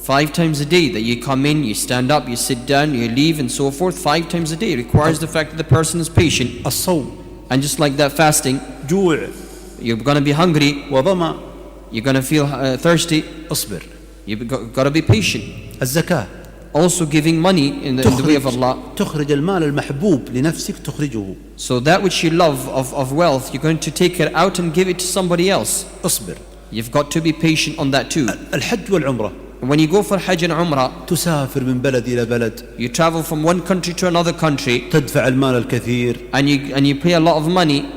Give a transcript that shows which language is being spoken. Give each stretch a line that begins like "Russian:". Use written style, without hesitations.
English: 5 times a day that you come in, you stand up, you sit down, you leave and so forth. 5 times a day requires the fact that the person is patient.
Arabic: الصوم
English: And just like that, fasting,
Arabic: جوع
English: you're going to be hungry,
Arabic: وظمأ
English: you're going to feel thirsty.
Arabic: اصبر.
English: You've got to be patient.
Arabic: الزكاة
English: Also giving money in the way of Allah.
Arabic: تخرج المال المحبوب لنفسك تخرجه.
English: So that which you love of wealth, you're going to take it out and give it to somebody else.
Arabic: اصبر.
English: You've got to be patient on that too.
Arabic: الحج والعمرة
English: When you go for Hajj and Umrah,
Arabic: تسافر من بلد إلى بلد.
English: you travel from one country to another country,
Arabic: تدفع المال الكثير.
English: and you pay a lot of money,